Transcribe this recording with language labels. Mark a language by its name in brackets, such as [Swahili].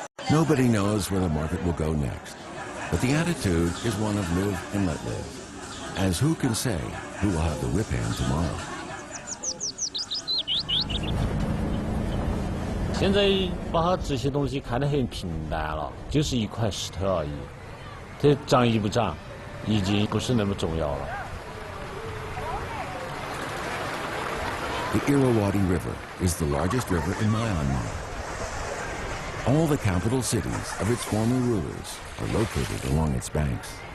[English] Nobody knows where the market will go next, but the attitude is one of live and let live, as who can say who will have the whip hand tomorrow. [Chinese] 现在把这些东西看得很平淡了，就是一块石头而已，这涨与不涨，已经不是那么重要了。 [English] The Irrawaddy River is the largest river in Myanmar. All the capital cities of its former rulers are located along its banks.